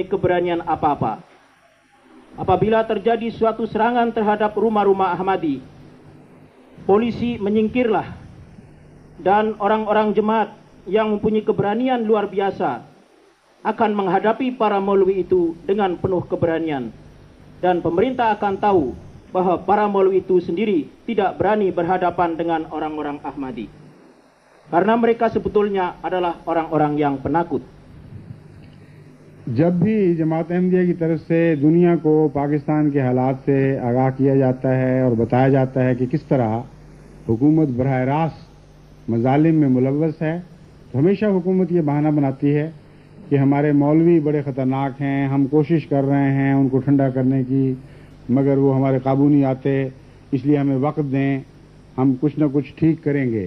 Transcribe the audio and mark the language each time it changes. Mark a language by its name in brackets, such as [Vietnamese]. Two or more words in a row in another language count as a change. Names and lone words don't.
[Indonesian] keberanian apa-apa, apabila terjadi suatu serangan terhadap rumah-rumah Ahmadi, polisi menyingkirlah, dan orang-orang jemaat yang mempunyai keberanian luar biasa akan menghadapi para maulwi itu dengan penuh keberanian, dan pemerintah akan tahu bahwa para maulwi itu sendiri tidak berani berhadapan dengan orang-orang Ahmadi, karena mereka sebetulnya adalah orang-orang yang penakut. [Urdu] جب بھی جماعت احمدیہ کی طرف سے دنیا کو پاکستان کے حالات سے آگاہ کیا جاتا ہے اور بتایا جاتا ہے کہ کس طرح حکومت براہ راست مظالم میں ملوث ہے، تو ہمیشہ حکومت یہ بہانہ بناتی ہے کہ ہمارے مولوی بڑے خطرناک ہیں، ہم کوشش کر رہے ہیں ان کو ٹھنڈا کرنے کی، مگر وہ ہمارے قابو نہیں آتے، اس لیے ہمیں وقت دیں، ہم کچھ نہ کچھ ٹھیک کریں گے.